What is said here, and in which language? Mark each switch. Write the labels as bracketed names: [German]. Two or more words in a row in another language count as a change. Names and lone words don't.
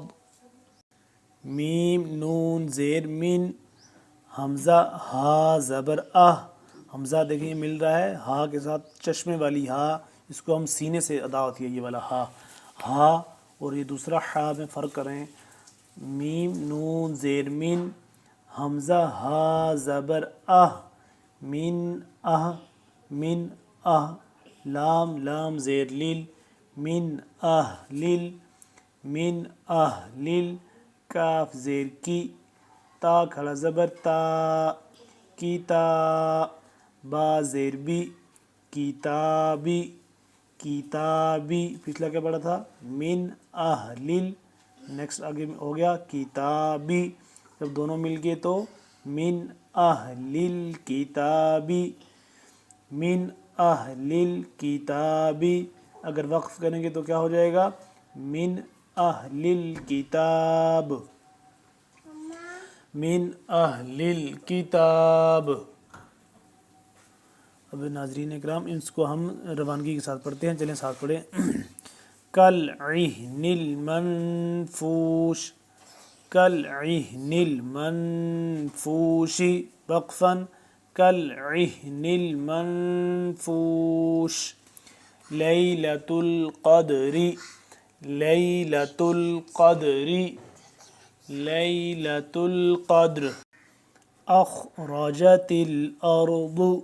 [Urdu] میم نون زیر من، حمزہ ہا زبر اہ، حمزہ دیکھیں مل رہا ہے ہا کے ساتھ، چشمے والی ہا، اس کو ہم سینے سے ادا ہوتی ہے یہ والا ہا، ہا اور یہ دوسرا ہا میں فرق کریں، میم نون زیر من، حمزہ ہا زبر من من لام لام زیر لیل، من من کاف زیر کی، تا کھڑا زبر تا، کیتا، با زیر بی، کتابی، کتابی، پچھلا کیا پڑا تھا، [Arabic] من اہلل، [Urdu] نیکسٹ آگے ہو گیا کتابی، جب دونوں مل گئے تو [Arabic] من اہلل کتابی، من اہلل کتابی، [Urdu] اگر وقف کریں گے تو کیا ہو جائے گا، [Arabic] من اہلل کتاب، من اہلل کتاب۔ [Urdu] اب ناظرین اکرام اس کو ہم روانگی کے ساتھ پڑھتے ہیں، چلیں ساتھ پڑھیں۔ [Arabic] کالعہن المنفوش، کالعہن المنفوش، وقفا کالعہن المنفوش، لیلۃ القدر، لیلۃ القدر، لیلۃ القدر، اخرجت الارض،